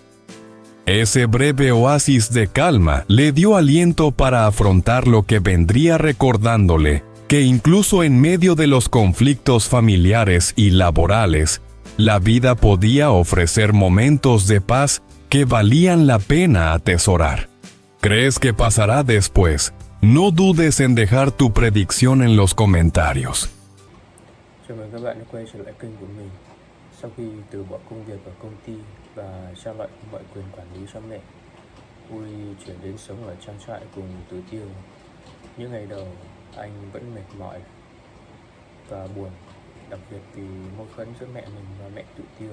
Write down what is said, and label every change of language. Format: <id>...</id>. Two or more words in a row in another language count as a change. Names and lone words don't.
<es>Ese breve oasis de calma le dio aliento para afrontar lo que vendría, recordándole que incluso en medio de los conflictos familiares y laborales, la vida podía ofrecer momentos de paz que valían la pena atesorar. ¿Crees que pasará después? No dudes en dejar tu predicción en los comentarios.</es> <vi>Chào mừng các bạn đã quay trở lại kênh của mình. Sau khi từ bỏ công việc ở công ty và trao lại mọi quyền quản lý cho mẹ, Uri chuyển đến sống ở trang trại cùng Tứ Tiêu. Những ngày đầu, anh vẫn mệt mỏi và buồn, đặc biệt vì mâu thuẫn giữa mẹ mình và mẹ Tứ Tiêu.</vi>